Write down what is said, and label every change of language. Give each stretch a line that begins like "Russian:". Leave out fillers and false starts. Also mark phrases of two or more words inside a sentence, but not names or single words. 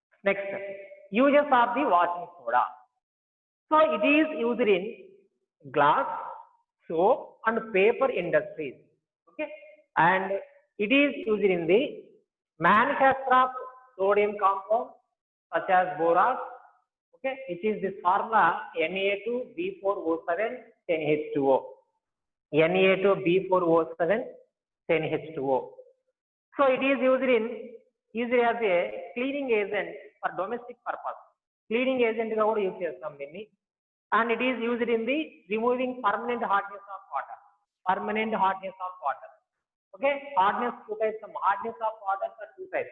English: Next, uses of the washing soda. So it is used in glass, soap and paper industries. Okay, and it is used in the manufacture of sodium compounds such as borax. Okay, which is this formula Na2B4O7 10H2O. Na2B4O7 10H2O. So it is used as a cleaning agent for domestic purpose. Cleaning agent
Telugu: గా కూడా
English: use
Telugu: చేస్తాం దీన్ని,
English: and it is used in the removing permanent hardness of water. Permanent hardness of water. Okay, hardness, two types of hardness of water are two types.